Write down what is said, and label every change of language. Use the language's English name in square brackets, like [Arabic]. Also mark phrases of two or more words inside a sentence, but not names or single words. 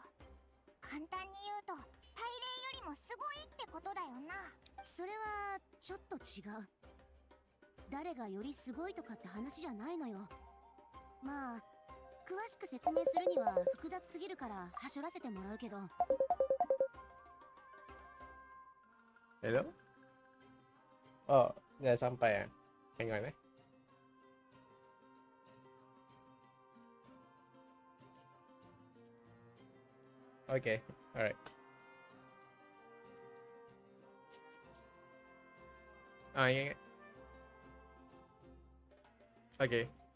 [Japanese] 簡単に言うと大霊よりもすごいってことだよな。それはちょっと違う。誰がよりすごいとかって話じゃないのよ。まあ詳しく説明するには複雑すぎるからはしょらせてもらうけど。 [English] Hello? Oh, [Malay] dah sampai [English] ah. Hang on, eh. Okay, alright. Yeah. Okay.